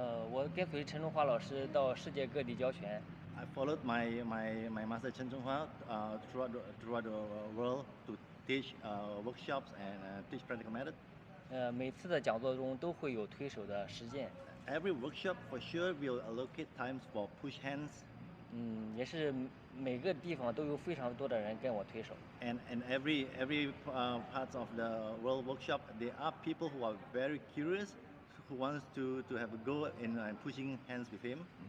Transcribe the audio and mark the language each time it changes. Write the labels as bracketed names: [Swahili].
[Chinese] 我跟随陈中华老师到世界各地教拳。 [English] I followed my master Chen Zhonghua throughout the world to teach workshops and teach practical method. [Chinese] 每次的讲座中都会有推手的实践。 [English] Every workshop for sure will allocate times for push hands. [Chinese] 也是每个地方都有非常多的人跟我推手。 [English] And every parts of the world workshop, there are people who are very curious, who wants to have a go in pushing hands with him.